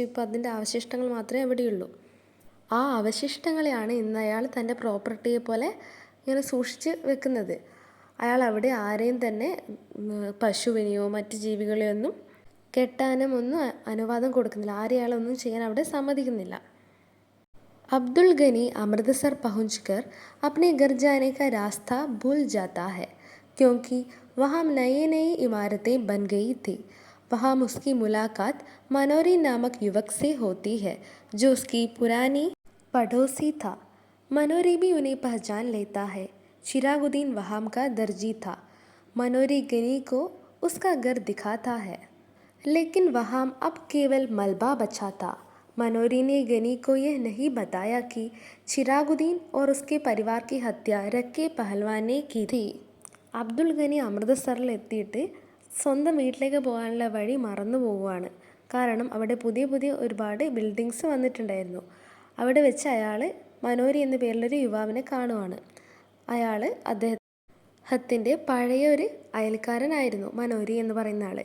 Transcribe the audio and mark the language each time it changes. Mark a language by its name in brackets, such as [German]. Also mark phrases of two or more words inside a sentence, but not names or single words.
[Malayalam] ഇപ്പോൾ അതിൻ്റെ അവശിഷ്ടങ്ങൾ മാത്രമേ അവിടെയുള്ളൂ. ആ അവശിഷ്ടങ്ങളെയാണ് ഇന്ന് അയാൾ തൻ്റെ പ്രോപ്പർട്ടിയെ പോലെ ഇങ്ങനെ സൂക്ഷിച്ച് വെക്കുന്നത്. അയാൾ അവിടെ ആരെയും തന്നെ പശുവിനെയോ മറ്റ് ജീവികളെയോ ഒന്നും കെട്ടാനും ഒന്നും അനുവാദം കൊടുക്കുന്നില്ല. ആരെയും അയാളൊന്നും ചെയ്യാൻ അവിടെ സമ്മതിക്കുന്നില്ല. [Hindi] अब्दुल गनी अमृतसर पहुंचकर अपने घर जाने का रास्ता भूल जाता है, क्योंकि वहाँ नई नई इमारतें बन गई थी. वहाँ उसकी मुलाकात मनोरी नामक युवक से होती है, जो उसकी पुरानी पड़ोसी था. मनोरी भी उन्हें पहचान लेता है. चिरागुद्दीन वहाँ का दर्जी था. मनोरी गनी को उसका घर दिखाता है, लेकिन वहाँ अब केवल मलबा बचा था. मनोरी ने गनी को यह नहीं बताया कि चिरागुद्दीन और उसके परिवार की हत्या रक्के पहलवान ने की थी. [Malayalam] അബ്ദുൽ ഗനി അമൃതസറിൽ എത്തിയിട്ട് സ്വന്തം വീട്ടിലേക്ക് പോകാനുള്ള വഴി മറന്നു പോവുകയാണ്. കാരണം അവിടെ പുതിയ ഒരുപാട് ബിൽഡിങ്സ് വന്നിട്ടുണ്ടായിരുന്നു. അവിടെ വെച്ച് അയാൾ മനോരി എന്ന പേരിലൊരു യുവാവിനെ കാണുവാണ്. അയാൾ അദ്ദേഹത്തിൻ്റെ പഴയ ഒരു അയൽക്കാരനായിരുന്നു മനോരി എന്ന് പറയുന്ന ആൾ.